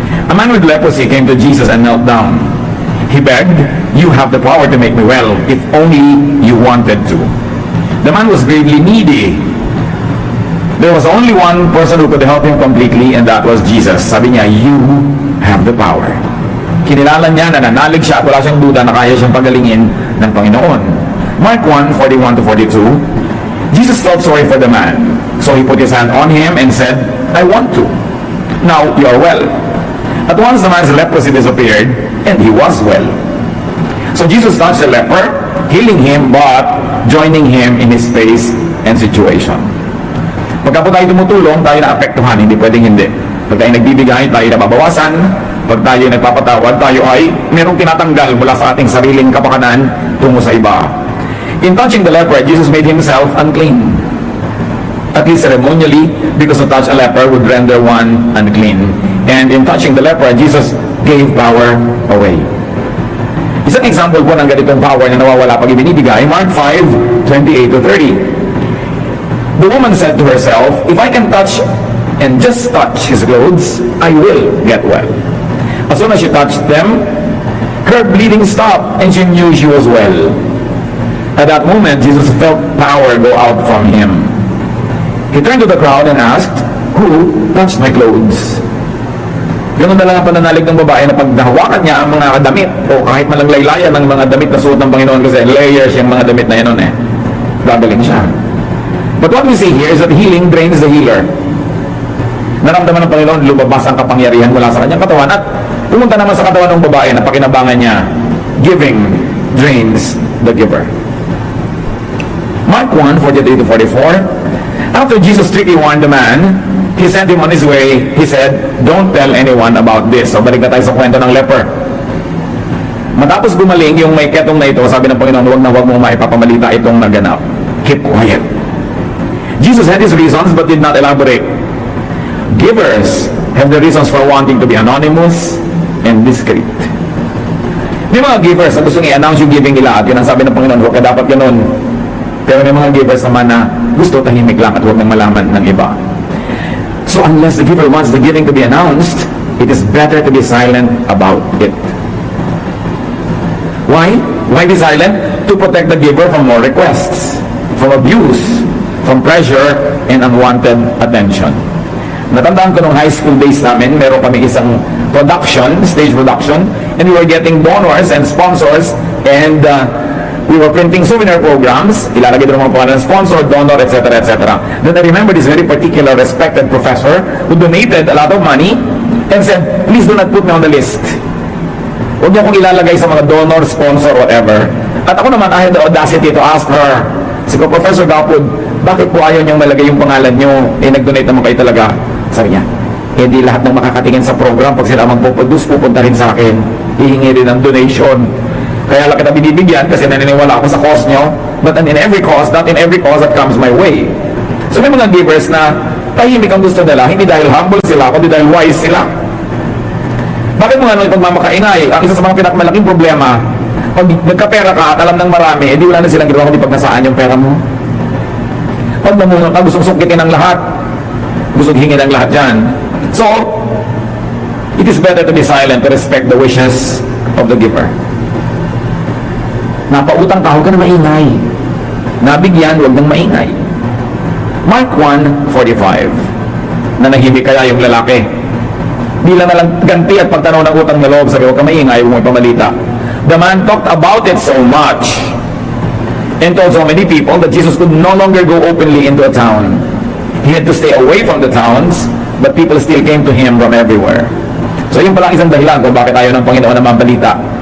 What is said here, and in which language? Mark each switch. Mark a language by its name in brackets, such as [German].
[English] A man with leprosy came to Jesus and knelt down. He begged, "You have the power to make me well, if only you wanted to." The man was gravely needy. There was only one person who could help him completely, and that was Jesus. [Filipino] Sabi niya, [English] "You have the power." [Filipino] Kinilala niya, nananalig siya at wala siyang duda na kaya siyang pagalingin ng Panginoon. [English] Mark 1:41-42. Jesus felt sorry for the man, so he put his hand on him and said, "I want to. Now you are well." At once the man's leprosy disappeared, and he was well. So Jesus touched the leper, healing him, but joining him in his space and situation. [Filipino] Pagka po tayo tumutulong, tayo naapektuhan, hindi pwedeng hindi. Pag tayo nagbibigay, tayo nababawasan. Pag tayo nagpapatawad, tayo ay merong tinatanggal mula sa ating sariling kapakanan tungo sa iba. [English] In touching the leper, Jesus made himself unclean. At least ceremonially, because to touch a leper would render one unclean. And in touching the leper, Jesus gave power away. [Filipino] Isang example po ng ganitong power na nawawala pag ibinibigay, Mark 5:28-30. [English] The woman said to herself, "If I can touch and just touch his clothes, I will get well." As soon as she touched them, her bleeding stopped and she knew she was well. At that moment, Jesus felt power go out from him. He turned to the crowd and asked, "Who touched my clothes?" [Filipino] Ganun na lang ang pananalig ng babae na pag nahawakan niya ang mga damit o kahit malang laylayan ng mga damit na suot ng Panginoon kasi layers yung mga damit na yun gagaling siya. [English] But what we see here is that healing drains the healer. [Filipino] Naramdaman ng Panginoon, lumabas ang kapangyarihan mula sa kanyang katawan at pumunta naman sa katawan ng babae na pakinabangan niya. [English] Giving drains the giver. Mark 1:43-44. After Jesus strictly warned the man, he sent him on his way. He said, "Don't tell anyone about this." [Filipino] So balik na tayo sa kwento ng leper. Matapos gumaling yung may ketong na ito, sabi ng Panginoon, huwag mong maipapamalita itong naganap. [English] Keep quiet. Jesus had his reasons but did not elaborate. Givers have the reasons for wanting to be anonymous and discreet. [Filipino] May mga givers na gustong i-announce yung giving nila at yun ang sabi ng Panginoon, huwag ka dapat ganun. Pero may mga givers naman na gusto tahimik lang at huwag nang malaman ng iba. [English] So unless the giver wants the giving to be announced, it is better to be silent about it. Why? Why be silent? To protect the giver from more requests, from abuse, from pressure, and unwanted attention. [Filipino] Natandaan ko nung [English] high school days namin, meron kami isang production, stage production, and we were getting donors and sponsors, and we were printing souvenir programs, [Filipino] ilalagay doon mga pangalan ng [English] sponsor, donor, etc., etc. Then I remember this very particular respected professor who donated a lot of money and said, "Please do not put me on the list. [Filipino] Huwag niyo akong ilalagay sa mga donor, sponsor, whatever." At ako naman, [English] I had the audacity to ask her, [Filipino] "Sige, Professor Gapud, bakit po ayaw niyang malagay yung pangalan niyo? Nag-donate naman kayo talaga." Sabi niya, hindi lahat ng makakatingin sa program, pag sila magpuproduce, pupunta rin sa akin. Hihingi rin ng donation. Kaya lang kita binibigyan kasi naniniwala ako sa cause nyo. [English] But in every cause, not in every cause that comes my way. [Filipino] So may mga givers na tahimik ang gusto nila, hindi dahil humble sila, kundi dahil wise sila. Bakit mo nga nung ipagmamakaingay? Ang isa sa mga pinakamalaking problema Pag nagkapera ka at alam ng marami, edi wala na silang ginawa kundi pag nasaan yung pera mo. Pag namunga ka, gustong sungkitin ang lahat. Gustong hingin ang lahat dyan. [English] So, it is better to be silent to respect the wishes of the giver. [Filipino] Napautang ka, huwag ka na maingay. Nabigyan, huwag nang maingay. Mark 1:45. Nanahimik kaya yung lalaki. Bilang na lang ganti at pagtanaw ng utang na loob, sabi, huwag ka maingay, huwag mo ipamalita. [English] The man talked about it so much and told so many people that Jesus could no longer go openly into a town. He had to stay away from the towns, but people still came to him from everywhere. [Filipino] So yun pala isang dahilan kung bakit ayaw ng Panginoon na mabalita.